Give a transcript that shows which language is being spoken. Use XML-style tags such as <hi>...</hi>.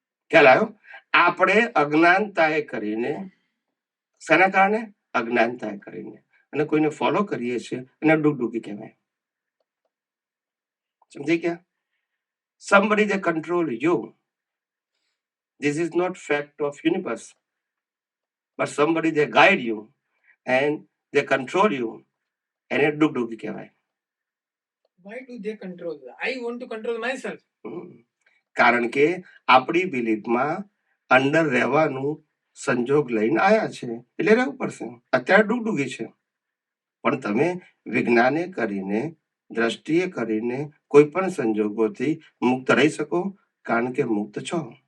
<gu>ખ્યાલ આવ્યો? આપણે અજ્ઞાનતાએ કરીને શેના કારણે? અજ્ઞાનતા કરીને. અને કોઈને ફોલો કરીએ છીએ એને ડુગડુગી કહેવાય. સમજી ગયા?</gu> <en>somebody they control you. This is not fact of universe, but somebody they guide you and they control you.</en> <gu>એને ડુગડુગી કહેવાય.</gu> <en>Why do they control? I want to control myself.</en> <gu>કારણ કે આપણી બિલીફમાં અંડર રહેવાનું સંજોગ લઈને આયા છે એટલે રહેવું પડશે. અત્યારે ડુગડુગી છે, પણ તમે વિજ્ઞાને કરીને દ્રષ્ટિએ કરીને કોઈ પણ સંજોગોથી મુક્ત રહી શકો, કારણ કે મુક્ત છો.</gu>